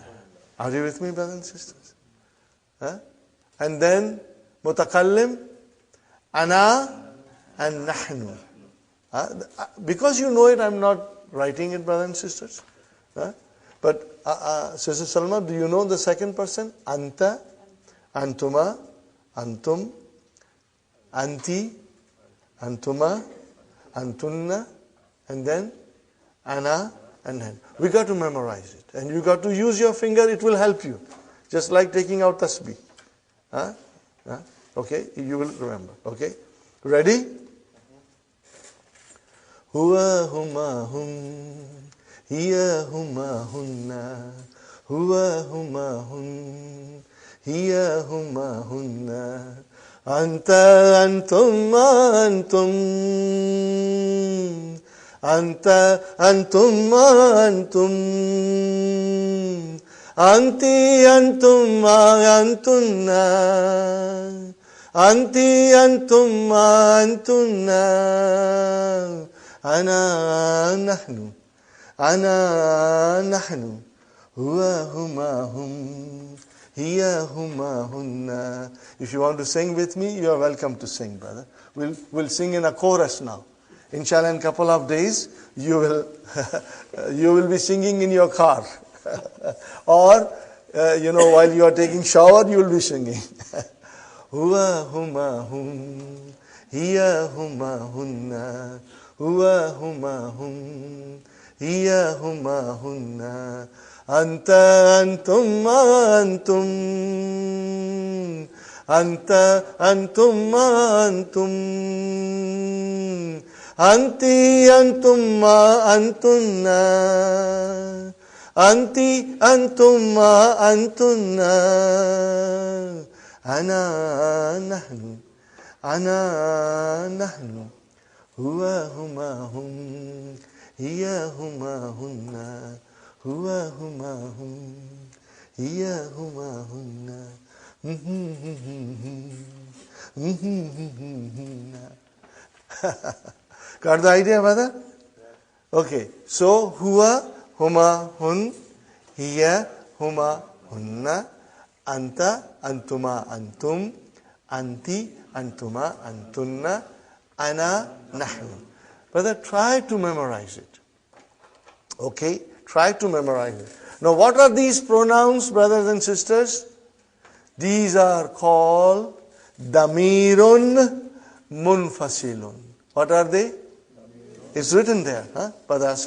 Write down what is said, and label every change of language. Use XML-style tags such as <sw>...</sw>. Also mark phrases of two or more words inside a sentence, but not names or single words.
<en>Are you with me, brothers and sisters? And then mutakallim, ana and nahnu. Because you know it, I'm not writing it, brothers and sisters. But Sister Salma, do you know the second person?</en> <ar>أنت، أنتما، أنتم، أنتِ، أنتما، أنتن,</ar> <en>and then ana and hen. We got to memorize it. And you got to use your finger, it will help you. Just like taking out tasbih. Okay, you will remember. Okay, ready?</en> <ar>هو هما هم، هي هما هن، هو هما هن، هي هما هن، أنت أنتم أنتم, أنت أنتم أنتم، أنتِ أنتم أنتن، أنتِ أنتم أنتن, أنا نحن، أنا نحن، هو هما هم، هي هما هن.</ar> <en>If you want to sing with me, you are welcome to sing, brother. We'll sing in a chorus now. Inshallah, in a couple of days, you will be singing in your car. Or, while you are taking shower, you will be singing.</en> <ar>هو هما هم، هي هما هن، هو هما هم، هي هما هن، أنت أنتم أنتم, أنت أنتم أنتم، أنتِ أنتم أنتن, أنتِ أنتم أنتن, أنا نحن، أنا نحن, هو هما هم، هي هما هن، هو هما هم، هي هما هن.</ar> <en>Got the idea, brother? Okay, so</en> <ar>هو هما هن، هي هما هن، أنت أنتما أنتم، أنتِ أنتما أنتن، أنا نحن.</ar> <en>Brother, try to memorize it. Okay, try to memorize it. Now, what are these pronouns, brothers and sisters? These are called</en> <ar>ضميرٌ منفصلٌ.</ar> <en>What are they? It's written there, Padasan.</en>